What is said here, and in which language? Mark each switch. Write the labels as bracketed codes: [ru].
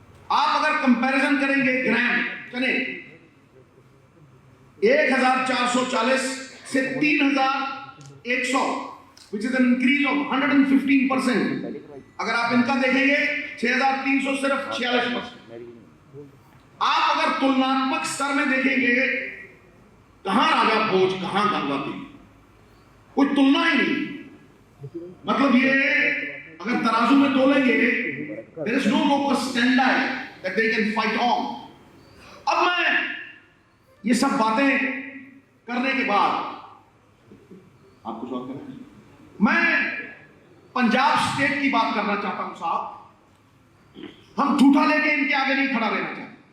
[hi] आप अगर कंपैरिजन करेंगे ग्राम चले 1440 से 3100, [en] Which is an increase of 115%। [hi] अगर आप इनका देखेंगे 6300 सिर्फ 46%। आप अगर तुलनात्मक स्तर में देखेंगे, कहां राजा भोज कहां गंगावती, कोई तुलना ही नहीं। मतलब ये अगर तराजू में तोलेंगे, [en] there is no locus standi that they can fight on। [hi] अब मैं ये सब बातें करने के बाद आप कुछ और करें, मैं पंजाब स्टेट की बात करना चाहता हूं साहब। हम झूठा लेके इनके आगे नहीं खड़ा रहना चाहते।